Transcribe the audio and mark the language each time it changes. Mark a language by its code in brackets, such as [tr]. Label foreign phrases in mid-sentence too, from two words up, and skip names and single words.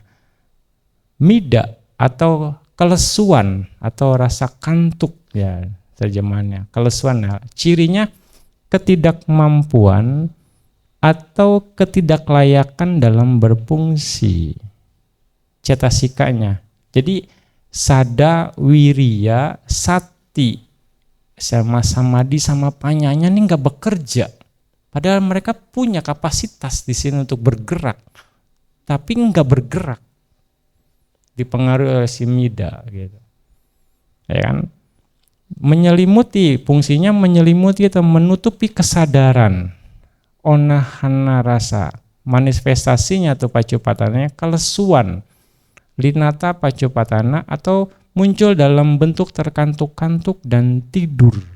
[id] Nah, Mida atau kelesuan atau rasa kantuk, ya terjemahannya kelesuan. Nah, cirinya ketidakmampuan atau ketidaklayakan dalam berfungsi cetasikanya. Jadi [pi] sada, wiriya, sati [id] sama samadhi sama panyanya ini nggak bekerja. Padahal mereka punya kapasitas di sini untuk bergerak, tapi nggak bergerak, dipengaruhi oleh si mida, gitu. Ya kan? Menyelimuti, fungsinya menyelimuti atau menutupi kesadaran, [pi] onahana rasa, [id] manifestasinya atau pacupatannya kelesuan, [pi] linata pacupatana [id] atau muncul dalam bentuk terkantuk-kantuk dan tidur.